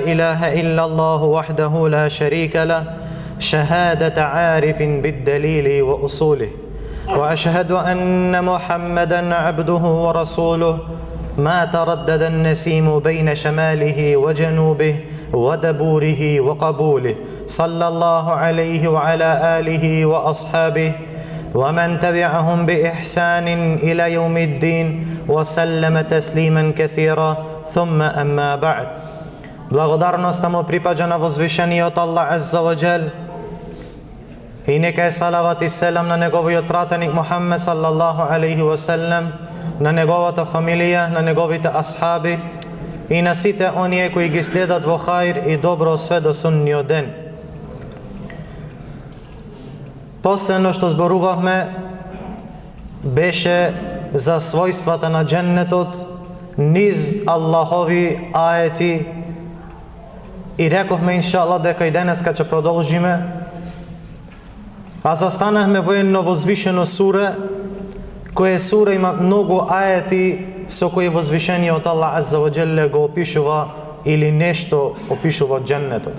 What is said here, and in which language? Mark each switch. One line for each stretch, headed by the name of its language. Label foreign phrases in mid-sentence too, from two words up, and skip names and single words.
Arabic: إله إلا الله وحده لا شريك له شهادة عارف بالدليل وأصوله، وأشهد أن محمدًا عبده ورسوله ما تردد النسيم بين شماله وجنوبه ودبوره وقبوله، صلى الله عليه وعلى آله وأصحابه ومن تبعهم بإحسان إلى يوم الدين وسلم تسليما كثيرا، ثم أما بعد.
Macedonian: Благодарноста му припаѓа на возвишениот Аллах
Arabic: عز وجل,
Macedonian: и нека е салават и селам на неговиот пратеник Мухаммед
Arabic: صلى الله عليه وسلم,
Macedonian: на неговата фамилија, на неговите асхаби и на сите оние кои ги следат во хаир и добро све до сунниот ден. Последно што зборувавме беше за својствата на дженнетот низ Аллахови аети и рековме иншаллах дека и денеска ќе продолжиме, а застанахме во едно возвишено суре, кое сура има многу аети со кои возвишениот Аллах
Arabic: عز وجل
Macedonian: го опишува или нешто опишува дженнетот.